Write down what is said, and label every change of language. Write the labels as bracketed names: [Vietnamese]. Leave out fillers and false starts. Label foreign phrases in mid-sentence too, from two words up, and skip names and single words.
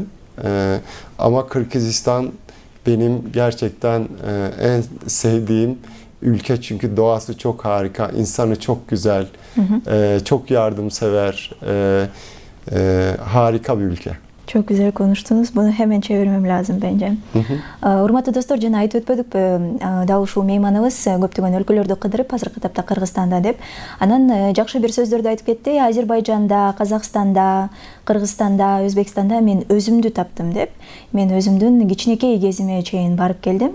[Turkish] Ama Kırgızistan benim gerçekten en sevdiğim ülke, çünkü doğası çok harika, insanı çok güzel, çok yardımsever, harika bir ülke. Çok güzel konuştunuz. Bunu hemen çevirmem lazım bence. [Kyrgyz] Урматтуу достор, жана айтып өтпөдүкпү, дал ушул мейманыбыз көптөгөн өлкөлөрдү кыдырып, азыркы тапта Кыргызстанда деп. Анан жакшы бир сөздөрдү айтып кетти. Азербайжанда, Казакстанда, Кыргызстанда, Өзбекстанда мен өзүмдү таптым деп. Мен өзүмдүн кичинекей кезиме чейин барып келдим.